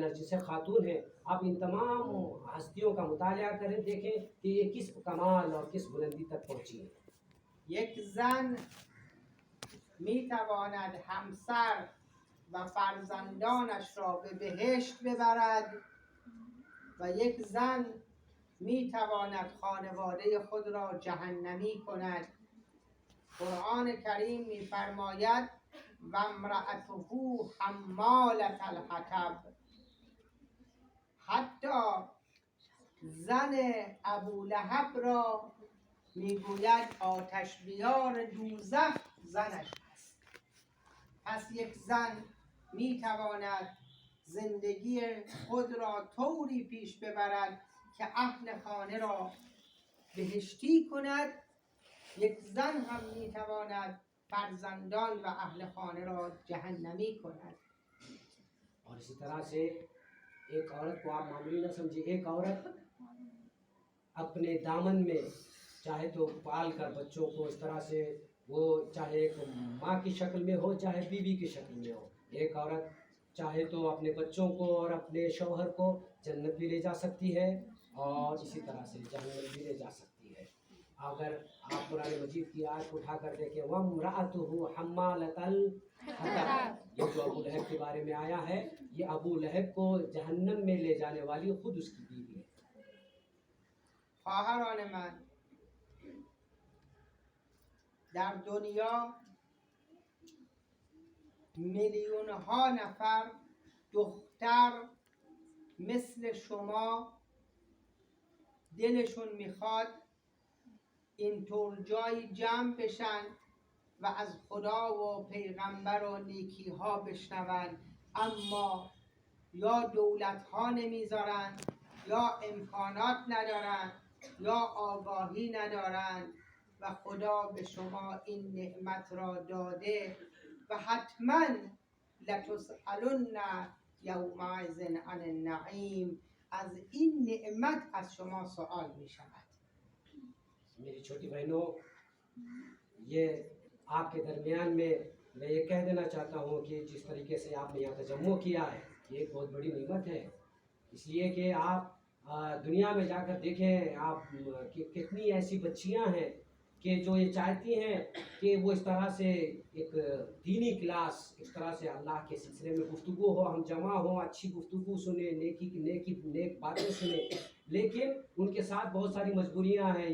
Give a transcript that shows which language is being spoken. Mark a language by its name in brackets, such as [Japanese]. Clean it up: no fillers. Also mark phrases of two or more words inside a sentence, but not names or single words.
[Urdu] جیسے خاتون ہیں، آپ ان تمام ہستیوں کا مطالعہ کریں، دیکھیں کہ یہ کس کمال اور کس بلندی تک پہنچی ہیں. [Persian] یک زن می تواند همسر و فرزندانش را به بهشت ببرد و یک زن می تواند خانواده خود را جهنمی کند. قرآن کریم می فرماید [Arabic] و امرأته حمالة الحطب. [Persian] حتی زن ابولهب را میگوید آتش بیار دوزخ زنش است. پس یک زن میتواند زندگی خود را طوری پیش ببرد که اهل خانه را بهشتی کند، یک زن هم میتواند فرزندان و اهل خانه را جهنمی کند. [Urdu] اور اسی طرح سے ایک عورت کو آپ معمولی نہ سمجھے، ایک عورت اپنے دامن میں چاہے تو پال کر بچوں کو اس طرح سے، وہ چاہے ایک ماں کی شکل میں ہو چاہے بیوی کی شکل میں ہو، ایک عورت چاہے تو اپنے بچوں کو اور اپنے شوہر کو جنت بھی لے جا سکتی ہے اور اسی طرح سے جہنم بھی لے جا سکتی ہے. اگر آپ قرآن مجید کی آیت اٹھا کر دیکھیں [Arabic] وَامْرَأَتُهُ حَمَّالَةَ الْحَطَبِ، [Urdu] یہ جو ابو لہب کے بارے میں آیا ہے، یہ ابو لہب کو جہنم میں لے جانے والی خود اس کی بیوی ہے. [Persian] خواهران من، در دنیا میلیون ها نفر دختر مثل شما دلشون میخواد اینطور جایی جمع بشن و از خدا و پیغمبر و نیکی ها بشنون، اما یا دولت ها نمیذارن، یا امکانات ندارن، یا آگاهی ندارن و خدا به شما این نعمت را داده و حتما [Arabic] لتسألن یومئذ عن النعیم، [Persian] از این نعمت از شما سوال می شود. [Urdu] میری چھوٹی بہنوں، یہ آپ کے درمیان میں یہ کہہ دینا چاہتا ہوں کہ جس طریقے سے آپ نے یہاں تجمع کیا ہے، یہ ایک بہت بڑی نعمت ہے، اس لیے کہ آپ دنیا میں جا کر دیکھیں آپ کہ کتنی ایسی بچیاں ہیں کہ جو یہ چاہتی ہیں کہ وہ اس طرح سے ایک دینی کلاس، اس طرح سے اللہ کے سلسلے میں گفتگو ہو، ہم جمع ہوں، اچھی گفتگو سنیں، نیک باتیں سنیں، لیکن ان کے ساتھ بہت ساری مجبوریاں ہیں.